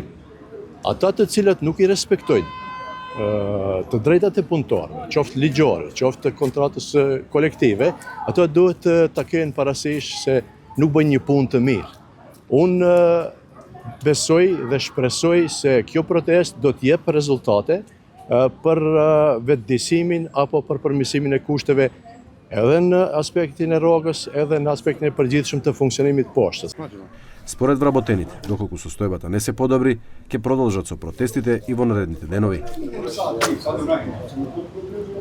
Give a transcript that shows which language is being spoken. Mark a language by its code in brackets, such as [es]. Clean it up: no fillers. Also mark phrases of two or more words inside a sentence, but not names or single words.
[sq] Ata të cilët nuk i respektojnë të drejtat e punëtorëve, qoftë ligjore, qoftë kontratës kolektive, ato duhet ta kenë parasysh se nuk bëjnë një punë të mirë. Unë besoj dhe shpresoj se kjo protest do të jep rezultate për vetëdijsimin apo për përmirësimin e kushteve edhe në aspektin e rrogës, edhe në aspektin e përgjithshëm të funksionimit poshtës. [mk] Според вработените, доколку состојбата не се подобри, ќе продолжат со протестите и во наредните денови.